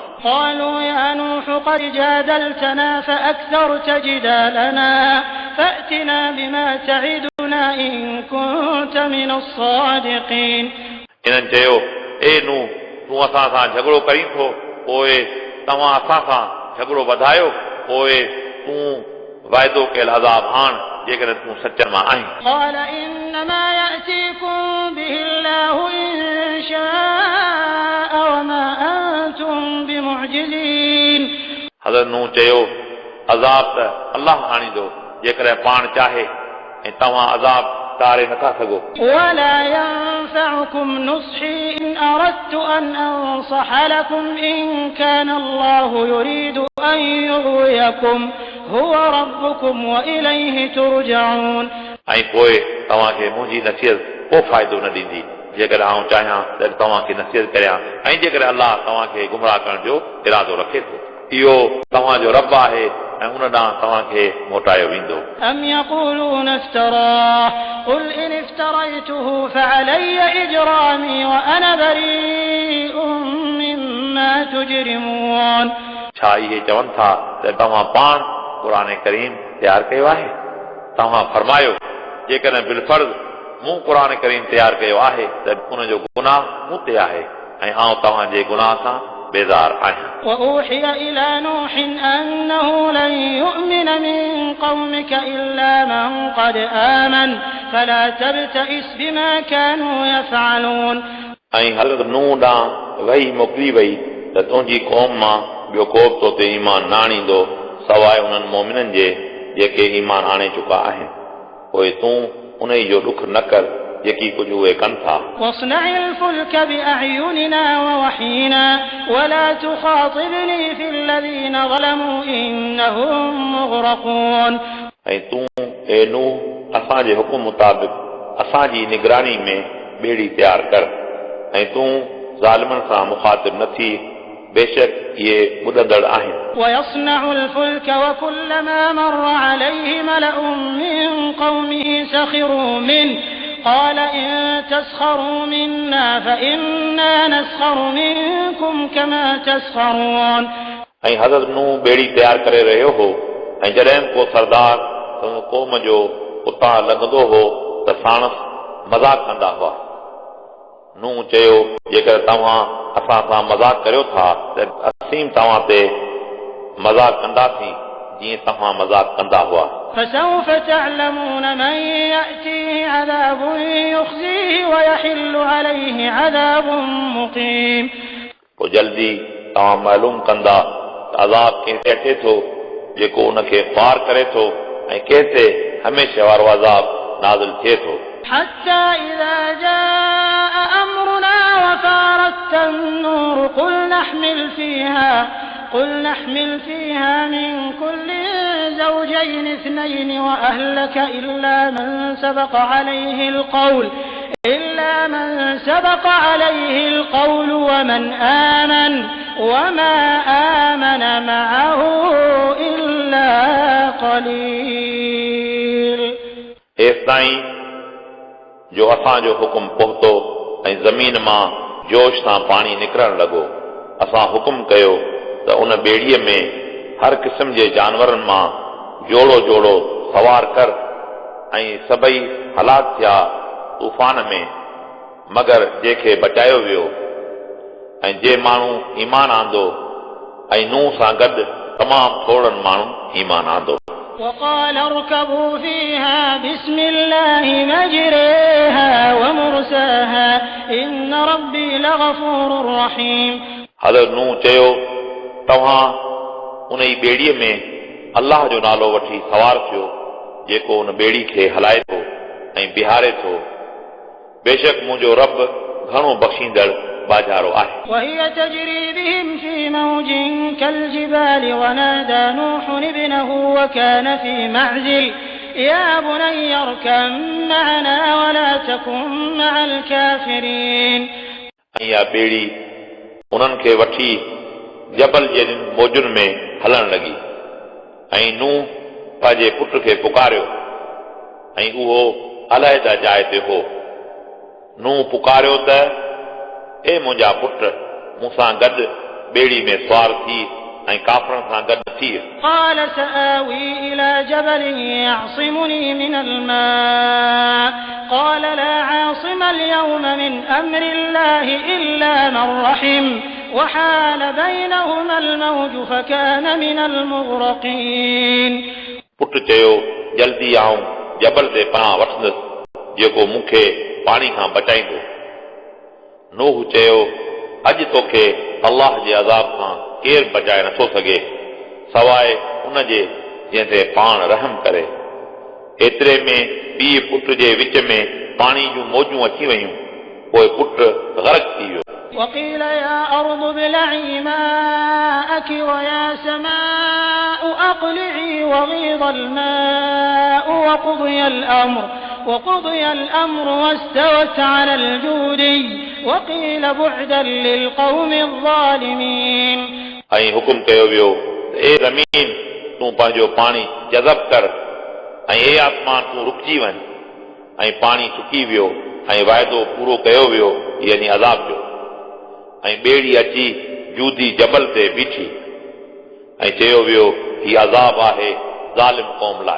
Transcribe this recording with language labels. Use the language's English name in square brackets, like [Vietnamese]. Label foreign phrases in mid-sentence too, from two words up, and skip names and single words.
[Arabic] قالوا يا نوح قد جادلتنا فأكثرت جدالنا فأتنا بما تعدنا إن كنت من الصادقين [Sindhi] इन्हनि चयो ए नूह तूं असां सां झगड़ो करीं थो पोइ तव्हां असां सां झगड़ो वधायो पोइ तूं वाइदो कयल अज़ाब आण जेकॾहिं तूं सचनि मां आहीं [Arabic] قال إنما يأتيكم به الله إن شاء وما أنتم بمعجزين [Sindhi] हज़रत नूह चयो अज़ाब त अलाह आणींदो जेकॾहिं पाण चाहे ऐं तव्हां अज़ाब टारे नथा सघो [Arabic] ولا ينفعكم نصحي إن أردت أن أنصح لكم إن كان الله يريد أن يغويكم هو ربكم وإليه ترجعون [Sindhi] ऐं पोइ तव्हांखे मुंहिंजी नसीहत को फ़ाइदो न ॾींदी जेकॾहिं आऊं चाहियां त तव्हांखे नसीहत करियां ऐं जेकॾहिं अलाह तव्हांखे गुमराह करण जो इरादो रखे थो इहो तव्हांजो रब आहे ऐं उन ॾांहुं तव्हांखे मोटायो वेंदो [Arabic] أم يقولون افتراه قل إن افتريته فعلي إجرامي وأنا بريء مما تجرمون [Sindhi] छा इहे चवनि था त तव्हां पाण क़ुरान करीम तयारु कयो आहे तव्हां फरमायो जेकॾहिं बिलफर्ज़ मूं क़ुरान करीम तयारु कयो आहे त उनजो गुनाह मूं ते आहे ऐं आउं तव्हांजे गुनाह सां बेज़ार आहियां [Arabic] وأوحي إلى نوح أنه لن يؤمن من قومك إلا من قد آمن فلا تبتئس بما كانوا يفعلون [Sindhi] ऐं हज़रत नूह ॾांहुं वही मोकिली वई त तुंहिंजी क़ौम मां ॿियो को बि तो ते ईमान न आणींदो सवाइ उन्हनि मोमिननि जे जेके ईमान आणे चुका आहिनि पोइ तूं उन जो ॾुख न कर जेकी कुझु उहे कनि था [Arabic] واصنع الفلك بأعيننا ووحينا ولا تخاطبني في الذين ظلموا إنهم مغرقون [Sindhi] ऐं तूं ए नूह असांजे हुकुम मुताबिक़ असांजी निगरानी में ॿेड़ी तयारु कर ऐं तूं ज़ालिमनि सां मुखातिब न थी बेशक इहे ॿुधंदड़ आहिनि [Arabic] ويصنع الفلك وكلما مر عليه ملأ من قومه سخروا منه قال إن تسخروا منا فإنا نسخر منكم كما تسخرون [Sindhi] ऐं हज़रत नूह ॿेड़ी तयारु करे रहियो हो ऐं जॾहिं को सरदार क़ौम जो उतां लंघंदो हो त साणसि मज़ाक कंदा हुआ नूह चयो जेकर तव्हां असां सां मज़ाक करियो था त असीं तव्हां ते मज़ाक कंदासीं जीअं तव्हां मज़ाक कंदा हुआ [Arabic] فسوف تعلمون من يأتيه عذاب يخزيه ويحل عليه عذاب مقيم [Sindhi] पोइ जल्दी तव्हां मालूम कंदा त अज़ाब कंहिं अचे थो जेको उनखे ख़्वार करे थो ऐं कंहिं ते हमेशह वारो अज़ाब नाज़िल थिए थो [Arabic] حتى إذا جاء أمرنا وفارت النور قل نحمل فيها من كل زوجين اثنين وأهلك إلا من سبق عليه القول ومن آمن وما آمن معه إلا قليل [Sindhi] एसिताईं जो असांजो हुकुम पहुतो ऐं ज़मीन मां जोश सां पाणी निकिरण लॻो। असां हुकुम कयो त उन ॿेड़ीअ में हर क़िस्म जे जानवरनि मां जोड़ो जोड़ो सवार कर ऐं सभई हलाक थिया तूफ़ान में, मगर जंहिंखे बचायो वियो। ऐं जे माण्हू ईमान आंदो ऐं नूह सां गॾु तमामु थोड़नि माण्हू ईमान आंदो। [Arabic] وقال اركبوا فيها بسم الله مجريها ومرساها إن ربي لغفور رحيم। [Sindhi] हज़रत नूह चयो, तव्हां उन ई ॿेड़ीअ में अल्लाह जो नालो वठी सवार थियो, जेको उन ॿेड़ी खे हलाए थो ऐं बिहारे थो। बेशक मुंहिंजो रब घणो बख़्शींदड़ बाजारो आहे। [Arabic] وهي تجري بهم في موج كالجبال ونادى نوح ابنه وكان في معزل يا بني اركب معنا ولا تكن مع الكافرين। [Sindhi] ऐं इहा ॿेड़ी उन्हनि खे वठी जबल जे मौजुनि में हलण लॻी ऐं नूह पंहिंजे पुट खे पुकारियो ऐं उहो अलहदा जाइ ते हो। नूह पुकारियो त ए मुंहिंजा पुट, मूंसां गॾु ॿेड़ी में सुवार थी ऐं काफ़रनि सां गॾु थी। [Arabic] قال سآوي إلى جبل يعصمني من الماء قال لا عاصم اليوم من أمر الله إلا من رحم وحال بينهما الموج فكان من المغرقين। [Sindhi] पुट चयो, जल्दी आऊं जबल ते पनाह वठंदुसि जेको मूंखे पाणी खां बचाईंदो। नूह चयो, अॼु तोखे अल्लाह जे अज़ाब खां केरु बचाए नथो सघे सवाइ उन जे जंहिं ते पाण रहम करे। एतिरे में पीउ पुट जे विच में पाणी जूं मौजूं अची वयूं, पोइ पुट ग़रक़ थी वियो। [Arabic] وقيل يا أرض ابلعي ماءك ويا سماء أقلعي وغيض الماء وقضي الأمر واستوت على الجودي وقيل بعدا للقوم الظالمين। [Sindhi] ऐं हुकुम कयो वियो त ए ज़मीन तूं पंहिंजो पाणी जज़ब कर ऐं ए आसमान तूं रुकिजी वञ। ऐं पाणी सुकी वियो ऐं वाइदो पूरो कयो वियो, यानी अज़ाब जो। ऐं ॿेड़ी अची जूदी जबल ते बीठी ऐं चयो वियो, हीउ अज़ाब आहे ज़ालिम क़ौम लाइ।